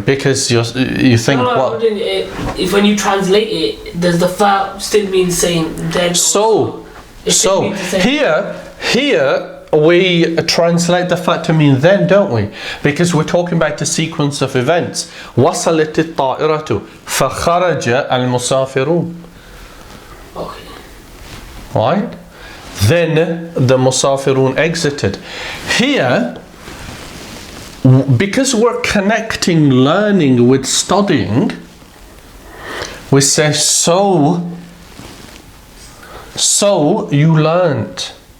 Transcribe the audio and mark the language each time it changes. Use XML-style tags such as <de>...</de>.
<en>Because you think what? If when you translate it, does the fa still mean saying then? So here we translate the fa to mean then, don't we? Because we're talking about the sequence of events.</en> <ar>وصلت الطائرة فخرج المسافرون.</ar> <en>Okay. Right? Then the musafirun exited. Here, because we're connecting learning with studying, we say so you learned.</en>